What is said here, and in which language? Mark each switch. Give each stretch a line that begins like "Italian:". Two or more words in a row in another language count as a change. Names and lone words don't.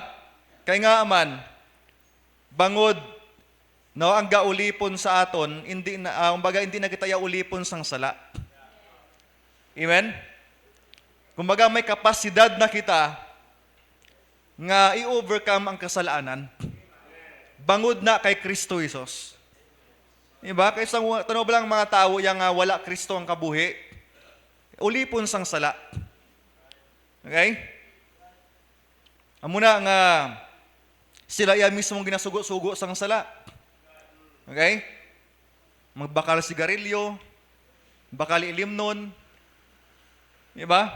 Hiligaynon: Kay nga man bangod no ang gaulipon sa aton hindi na kumbaga hindi na kita ulipon sang sala. Amen? Kumbaga may kapasidad na kita nga i-overcome ang kasalanan. Bangod na kay Kristo Jesus. Diba? Kaysa tanong ba lang mga tao yung wala Kristo ang kabuhi, ulipon sang sala. Okay? Amuna nga sila iya mismong ginasugo-sugo sang sala. Okay? Magbakal sigarilyo, bakal ilimnon, di ba?